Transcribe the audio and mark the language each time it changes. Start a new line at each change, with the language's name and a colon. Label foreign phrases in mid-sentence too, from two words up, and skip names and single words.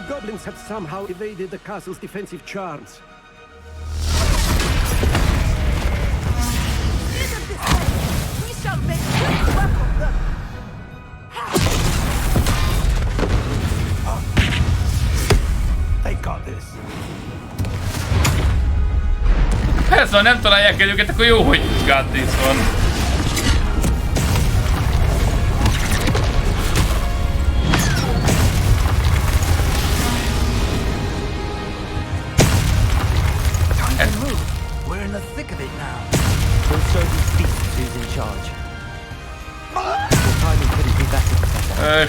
English: goblins have somehow evaded the castle's defensive charms. We shall make quick work of them! They got this.
Hungarian: Persze, ha nem találják el őket, akkor jó, hogy
English: got this
Hungarian: van.
English: We're in the thick of it now. We'll show these beasts who's in charge. Your timing couldn't be better, Professor.